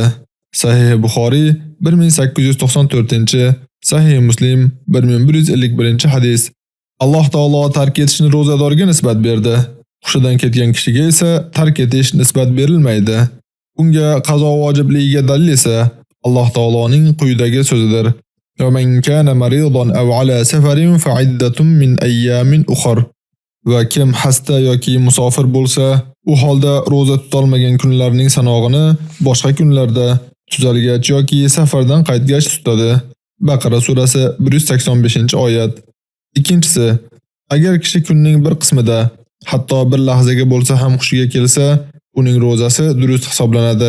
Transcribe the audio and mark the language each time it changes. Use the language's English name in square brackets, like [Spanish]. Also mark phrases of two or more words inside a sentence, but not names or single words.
[Uzbek] Sahih Buxoriy 1894, Sahih Muslim 1151 hadis. Alloh taolo tark etishni ro'zadorga nisbat berdi. Hushidan ketgan kishiga esa tark etish nisbat berilmaydi. Unga qazo vojibligiga dalil esa Alloh taoloning quyidagi so'zidir: [Arabic] "ومن كان مريضا أو على سفر فعدة من أيام أخر." [Uzbek] Va kim hasta yoki musofir bo'lsa, u holda ro'za tutolmagan kunlarning sanog'ini boshqa kunlarda tuzalgach yoki safardan qaytgach tutadi. Baqara surasi 185-oyat. Ikkinchisi, agar kishi kunning bir qismida, hatto bir lahzaga bo'lsa ham hushiga kelsa, uning ro'zasi durust hisoblanadi.